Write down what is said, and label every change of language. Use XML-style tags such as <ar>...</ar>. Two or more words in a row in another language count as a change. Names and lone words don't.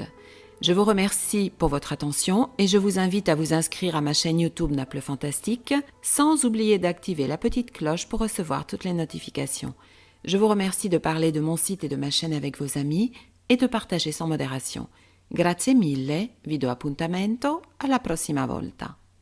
<fr>Je vous remercie pour votre attention et je vous invite à vous inscrire à ma chaîne YouTube Naples Fantastique, sans oublier d'activer la petite cloche pour recevoir toutes les notifications. Je vous remercie de parler de mon site et de ma chaîne avec vos amis et de partager sans modération.</fr> <it>Grazie mille, vi do appuntamento alla prossima volta.</it>